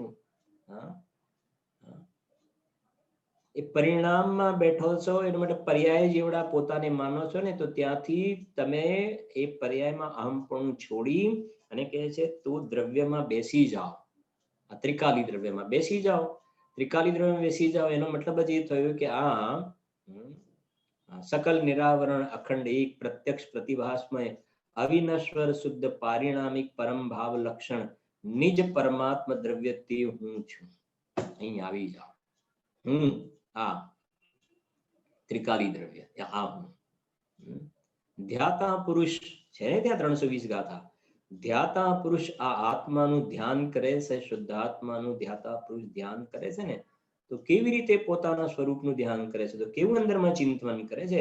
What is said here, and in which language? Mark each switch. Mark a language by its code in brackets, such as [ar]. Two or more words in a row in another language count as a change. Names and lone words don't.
[gu] હા, એ પરિણામમાં બેઠો છો એના માટે પર્યાય જેવડા પોતાને માનો છો ને, તો ત્યાંથી તમે એ પર્યાયમાં અહમપણું છોડી અને કહે છે તું દ્રવ્યમાં બેસી જાઓ, આ ત્રિકાલી દ્રવ્યમાં બેસી જાઓ. ત્રિકાલી દ્રવ્યમાં બેસી જાઓ એનો મતલબ જ એ થયો કે આ [sa] सकल निरावरण अखंड एक प्रत्यक्ष प्रतिभासमय अविनश्वर शुद्ध पारिणामिक परम भाव लक्षण निज परमात्म द्रव्य [gu] તે હું છું. અહીં આવી જાઓ. હું આ ત્રિકાલી દ્રવ્ય આ હું. ધ્યાતા પુરુષ છે ને ત્યાં 320 ગાથા. ધ્યાતા પુરુષ આ આત્માનું ધ્યાન કરે છે, શુદ્ધાત્માનું ધ્યાતા પુરુષ ધ્યાન કરે છે ને, તો કેવી રીતે પોતાના સ્વરૂપનું ધ્યાન કરે છે, તો કેવું અંદરમાં ચિંતન કરે છે.